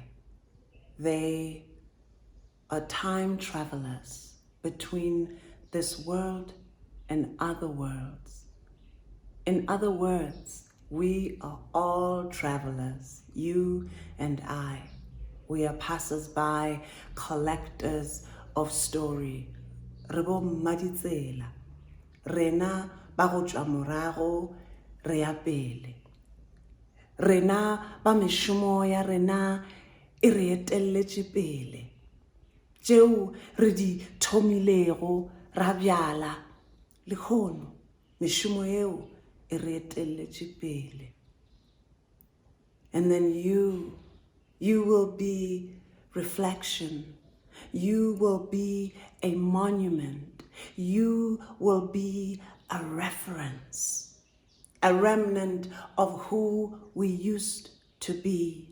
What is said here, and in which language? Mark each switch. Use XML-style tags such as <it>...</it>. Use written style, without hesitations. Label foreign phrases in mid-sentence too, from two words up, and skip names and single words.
<en>They are time travelers between this world and other worlds. In other words, we are all travelers, you and I. We are passers-by, collectors of story.</en> <nso>Rebo maditsela, rena ba go tšwa morago, re ya pele. Rena ba mešomo ya rena e re etelletše pele. Tšeo re di thomilego ra bjala, le kgono mešomo yeo e re etelletše pele.</nso> <en>And then you will be reflection. You will be a monument. You will be a reference, a remnant of who we used to be.</en>